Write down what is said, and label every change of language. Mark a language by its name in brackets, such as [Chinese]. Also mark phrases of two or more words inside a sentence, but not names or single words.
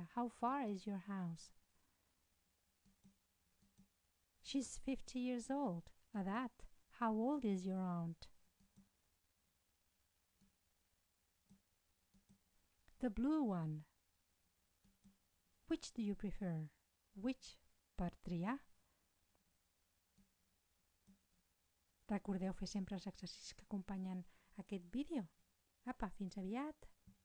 [English] How far is your house? She's 50 years old. Edat. How old is your aunt? The blue one. Which do you prefer? Which? [Catalan] Per triar. Recordeu fer sempre els exercicis que acompanyen aquest vídeo. Apa, fins aviat!